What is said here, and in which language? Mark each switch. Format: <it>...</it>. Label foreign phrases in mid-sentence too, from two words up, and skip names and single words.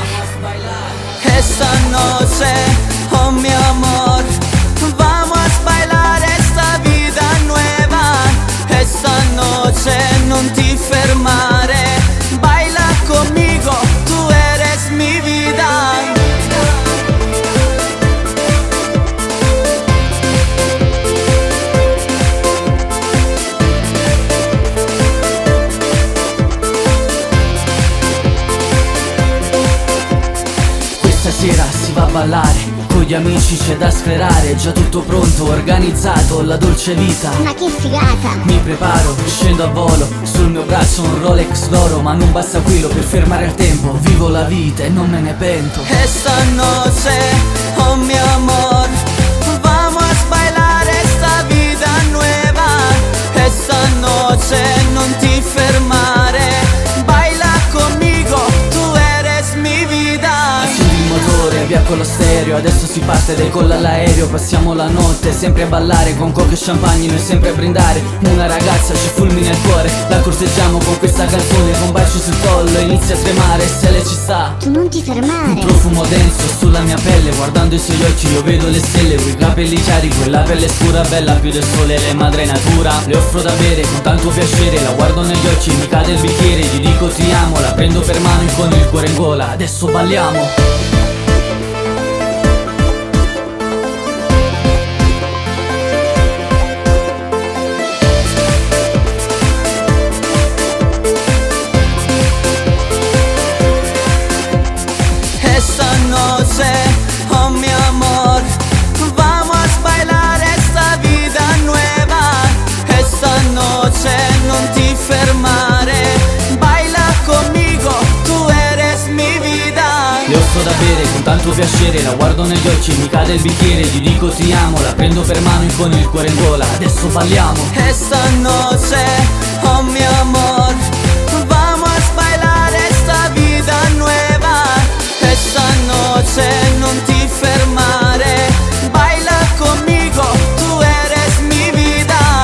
<es>Esta noche, oh mi amor, vamos a bailar esta vida nueva. Esta noche</es> <it>non ti fermare,</it> <es>baila conmigo, tú eres mi vida.</es> <it>Stasera si va a ballare, con gli amici c'è da sclerare. Già tutto pronto, organizzato, la dolce vita. Ma che figata! Mi preparo, scendo a volo, sul mio braccio un Rolex d'oro. Ma non basta quello per fermare il tempo, vivo la vita e non me ne pento.</it> <es>Esta noche, oh mi amor, vamos a bailar esta vida nueva. Esta noche</es> <it>non ti fermare,</it> <es>baila conmigo, tú eres mi vida.</es> <it>Accendi il motore, via con lo stereo, adesso si parte, decolla l'aereo. Passiamo la notte sempre a ballare, con coca e champagne noi sempre a brindare. Una ragazza ci fulmina il cuore, la corteggiamo con questa canzone. Con un bacio sul collo inizia a tremare, se lei ci sta. Tu non ti fermare. Un profumo denso sulla mia pelle, guardando i suoi occhi io vedo le stelle. Quei capelli chiari, quella pelle scura, bella più del sole, le madre natura. Le offro da bere con tanto piacere, la guardo negli occhi, mi cade il bicchiere. Gli dico ti amo, la prendo per mano e con il cuore in gola adesso balliamo.</it> <es>Esta noche, oh mi amor, vamos a bailar esta vida nueva. Esta noche</es> <it>non ti fermare,</it> <es>baila conmigo, tú eres mi vida.</es> <it>Le offro da bere con tanto piacere, la guardo negli occhi, mi cade il bicchiere. Gli dico ti amo, la prendo per mano e con il cuore in gola adesso balliamo.</it> <es>Esta noche, oh mi amor, vamos a bailar esta vida nueva. Esta noche</es> <it>non ti fermare,</it> <es>baila conmigo, tú eres mi vida.</es>